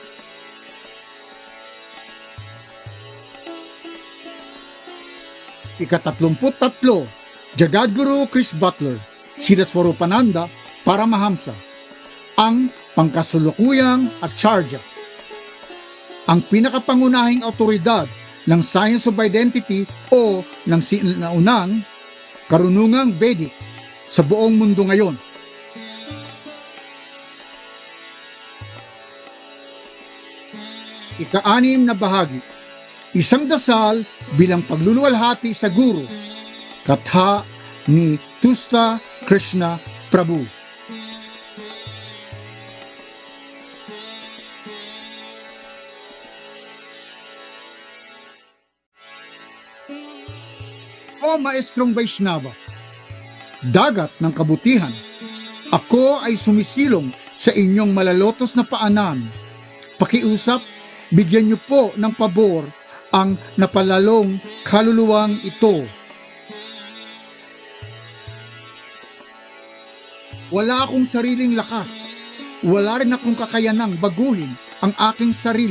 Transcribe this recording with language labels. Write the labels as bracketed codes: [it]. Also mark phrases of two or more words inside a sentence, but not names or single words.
[tl] Ika-33, Jagadguru Chris Butler, Srila Swarupananda Paramahamsa, ang pangkasulukuyang Acharya, ang pinakapangunahing autoridad ng Science of Identity o ng sinaunang karunungang Vedic sa buong mundo ngayon. Ika-6 na bahagi, isang dasal bilang pagluluwalhati sa guru, katha ni Tusta Krishna Prabhu. O Maestrong Vaishnava, dagat ng kabutihan, ako ay sumisilong sa inyong malalotos na paanan. Pakiusap, bigyan niyo po ng pabor ang napalalong kaluluwang ito. Wala akong sariling lakas, wala rin akong kakayanang baguhin ang aking sarili.